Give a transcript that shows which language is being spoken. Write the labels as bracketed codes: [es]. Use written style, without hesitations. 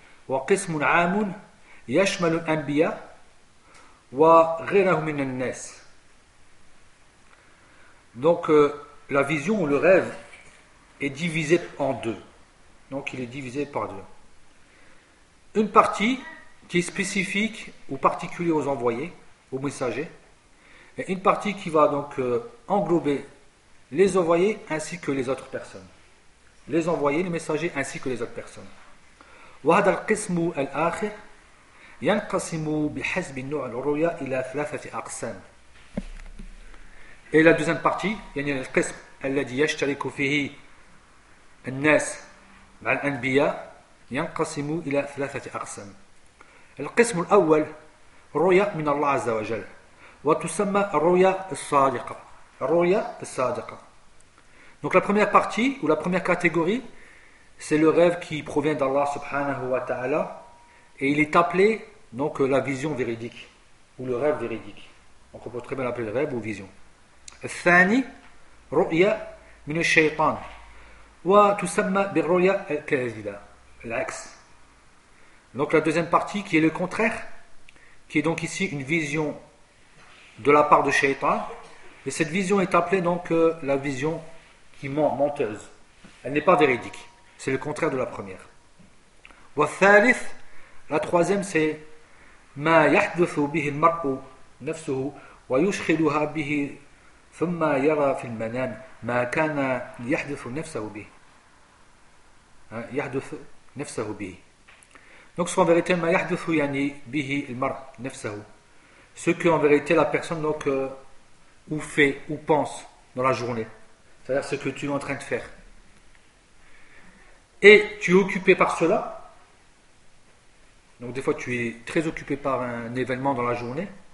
[ar] وقسم عام يشمل الأنبياء وغيرهم من الناس. [fr] Donc la vision ou le rêve est divisé en deux. Donc il est divisé par deux. Une partie qui est spécifique ou particulière aux envoyés, aux messagers, et une partie qui va donc englober les envoyés ainsi que les autres personnes. Les envoyés, les messagers ainsi que les autres personnes. [ar] وهذا القسم الآخر ينقسم بحسب نوع الرؤيا إلى ثلاثة أقسام. إلى [fr] deuxième partie, [ar] يعني القسم الذي يشترك فيه الناس مع الأنبياء ينقسم إلى ثلاثة أقسام. القسم الأول رؤيا من الله عز وجل وتسمى الرؤيا الصادقة. الرؤيا الصادقة. [fr] Donc la première partie ou la première catégorie, c'est le rêve qui provient d'Allah subhanahu wa ta'ala et il est appelé donc la vision véridique ou le rêve véridique. Donc on peut très bien l'appeler le rêve ou vision. [ar] Thani ru'ya min ash-shaytan wa tusamma bi ru'ya al-kadhiba. [fr] L'axe. Donc la deuxième partie qui est le contraire, qui est donc ici une vision de la part de Shaytan, et cette vision est appelée donc la vision qui ment, menteuse. Elle n'est pas véridique. C'est le contraire de la première. [ar] والثالث, [fr] la troisième, c'est [ar] ما يحدث به المرء نفسه ويشخلها به ثم يرى في المنام ما كان يحدث نفسه به. Hein, يحدث نفسه به. [fr] Donc ce qu'en vérité [ar] ما يحدث يعني به المرء نفسه. [fr] Ce que en vérité la personne donc ou fait ou pense dans la journée. C'est-à-dire ce que tu es en train de faire. Et tu es occupé par cela. Donc des fois tu es très occupé par un événement dans la journée.